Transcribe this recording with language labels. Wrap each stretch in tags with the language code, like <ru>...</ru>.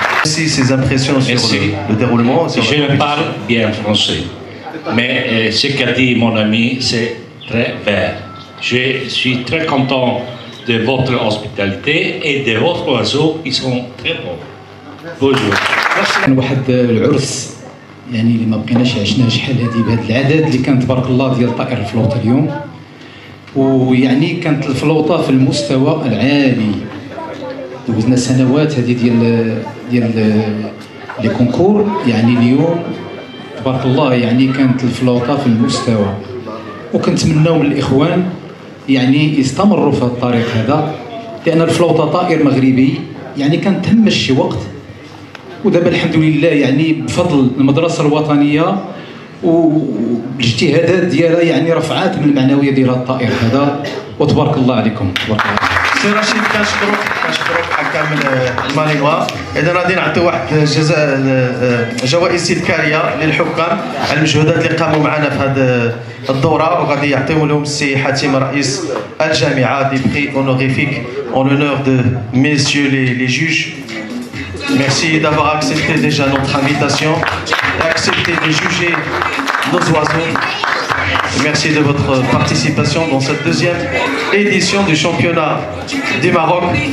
<fr>Merci ces impressions sur le déroulement. Je ne parle bien français, mais ce qu'a dit mon ami, c'est très vrai. Je suis très content de votre hospitalité et de votre oiseaux qui sont très bons. Bonjour.</fr> <ar>واحد العرس يعني اللي ما بقيناش عشناه شحال هذه بهذا العدد اللي كان تبارك الله ديال طائر الفلوطه اليوم، ويعني كانت الفلوطه في المستوى العالي. دوزنا سنوات هذه ديال لي كونكور، يعني اليوم تبارك الله يعني كانت الفلوطه في المستوى، وكنتمناو من الاخوان يعني يستمروا في هذا الطريق هذا، لان الفلوطه طائر مغربي يعني كان تهمش شي وقت، ودابا الحمد لله يعني بفضل المدرسه الوطنيه والاجتهادات ديالها يعني رفعات من المعنويه ديال الطائر هذا، وتبارك الله عليكم. تبارك الله. سي رشيد كنشكروك حكام المالينوا. اذا غادي نعطيو واحد جوائز تذكاريه للحكام على المجهودات اللي قاموا معنا في هذه الدوره، وغادي يعطيو لهم السي حاتم رئيس الجامعه</ar> <fr>دي بري اونوريفيك en l'honneur de messieurs les juges. Merci d'avoir accepté déjà notre invitation et accepté de juger nos oiseaux. Merci de votre participation dans cette deuxième édition du championnat du Maroc.</fr>